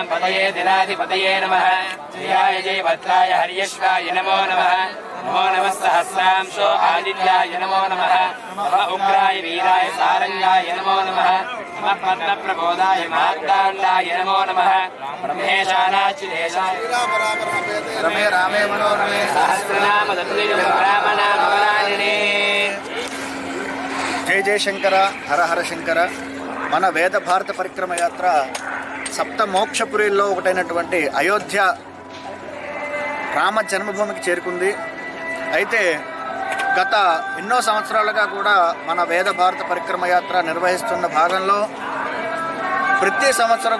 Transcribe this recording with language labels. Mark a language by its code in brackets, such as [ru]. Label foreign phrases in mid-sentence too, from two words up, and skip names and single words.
[sa] पतये दिनाधिपतये नमः जयाय जयभद्राय हर्यश्वाय नमो नमः नमो नमः सहस्रांशो आदित्याय नमो नमः नमः उग्राय वीराय सारंगाय नमो नमः नमः पद्मप्रबोधाय मार्ताण्डाय नमो नमः ब्रह्मेशानाच्युतेशाय रमे रामे मनोरमे सहस्रनाम तत्तुल्यं रामनामवरानने। जय जय शङ्कर हर हर शङ्कर. [te] మన వేద భారత పరిక్రమ యాత్ర సప్త మోక్షపురిలో ఒకటైనటువంటి అయోధ్య రామ జన్మభూమికి చేరుకుంది. అయితే గత ఎన్నో సంవత్సరాలుగా కూడా మన వేద భారత పరిక్రమ యాత్ర నిర్వహిస్తున్న భాగంలో ప్రతి సంవత్సరం